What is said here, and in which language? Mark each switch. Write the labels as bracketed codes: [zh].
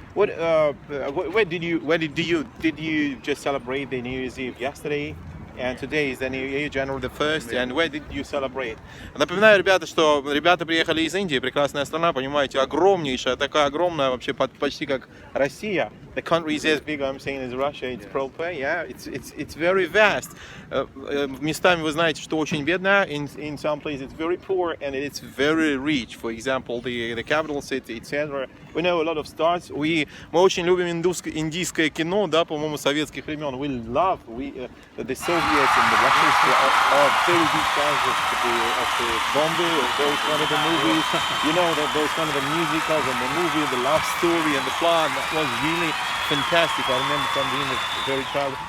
[en] Where did you just celebrate the New Year's Eve yesterday? And today is the New Year, January the 1st. And where did you celebrate? [ru] Напоминаю, ребята, что ребята приехали из Индии, прекрасная страна, понимаете, огромнейшая, такая огромная, вообще почти как Россия. [en] The country is as big, I'm saying, as Russia. It's proper, yeah. It's very vast. [ru] Местами вы знаете, что очень бедно. [en] In some places it's very poor and it's very rich. For example, the capital city, etc. We know a lot of stars. [ru] Мы очень любим индийское кино, да, по-моему, советских времен. [en] We love the Soviets and the Russians are very big fans of the Bombay, of those kind of the movies. You know, those kind of the musicals and the movie, the love story and the plot. That was really fantastic. I remember from being a very child.